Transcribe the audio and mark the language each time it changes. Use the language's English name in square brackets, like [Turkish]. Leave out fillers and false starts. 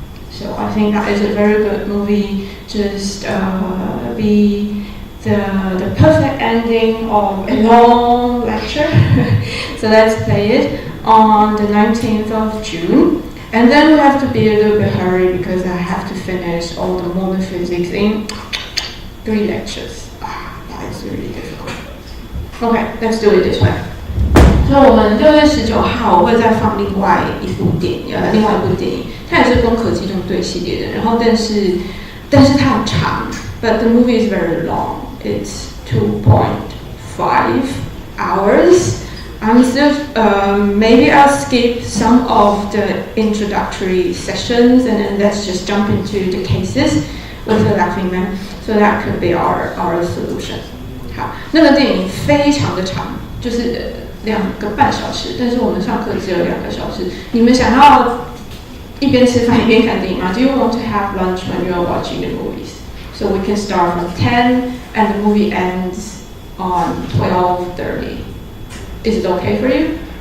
[English] So I think that is a very good movie. Just be the perfect ending of a long lecture. So let's play it on the 19th of June. And then we have to be a little bit hurry because I have to finish all the modern physics in 3 lectures. That is really difficult. Okay, let's do it this way. [Chinese] 所以我们6月19号我会再放另外一部电影，它也是攻壳机动队系列的。然后但是它很长 ， [English] but the movie is very long. It's 2.5 hours. I'm still maybe I'll skip some of the introductory sessions and then let's just jump into the cases with the Laughing Man. So that could be our solution. [Chinese] 好，那个电影非常的长，就是2个半小时，但是我们上课只有2个小时。你们想要一边吃饭一边看电影吗？ [English] Do you want to have lunch when you are watching the movies? So we can start from 10 and the movie ends on 12:30. Is it okay for you?